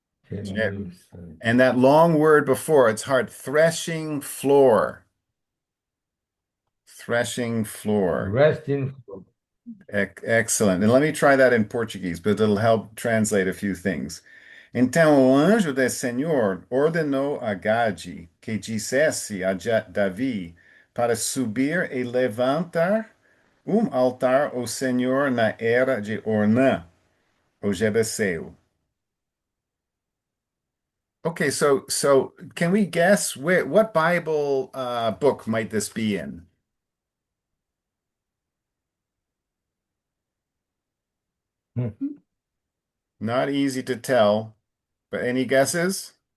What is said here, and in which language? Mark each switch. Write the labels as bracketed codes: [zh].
[en] Jebusite. And that long word before, it's hard. Threshing floor. Threshing floor. Resting. Excellent. And let me try that in Portuguese, but it'll help translate a few things. [pt] Então o anjo do Senhor ordenou a Gade que dissesse a Davi para subir e levantar altar ao Senhor na era de Ornã, o Jebuseu. [en] Okay, so can we guess what Bible book might this be in? Not easy to tell, but any guesses?